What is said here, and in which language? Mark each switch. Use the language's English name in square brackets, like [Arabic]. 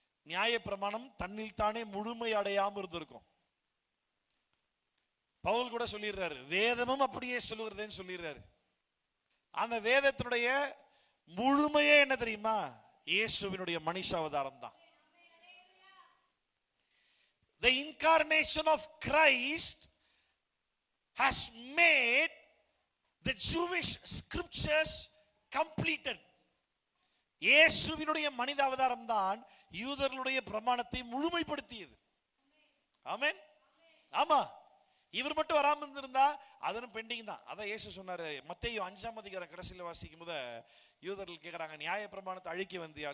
[Tamil] நியாய பிரமாணம் தன்னில் தானே முழுமை அடையாம இருந்திருக்கும். பவுல் கூட சொல்லிடுறாரு, வேதமும் அப்படியே சொல்லுகிறதுன்னு சொல்லிடுறாரு. அந்த வேதத்தினுடைய முழுமையே என்ன தெரியுமா, இயேசுவினுடைய மனுஷ அவதாரம் தான். [English] The incarnation of Christ has made the Jewish scriptures completed. [Tamil] இயேசுவினுடைய மனித அவதாரம் தான் யூதர்களுடைய பிரமாணத்தை முழுமைப்படுத்தியது. ஆமென். ஆமா, இவர் மட்டும் வராம இருந்திருந்தா அதுவும் பெண்டிங் தான். அதான் இயேசு சொன்னாரு மத்தேயு 5ஆம் அதிகாரம் கடைசியில் வாசிக்கும் போது, யூதர்கள் கேட்கிறாங்க, நியாய பிரமாணத்தை அழிக்க வந்தியா?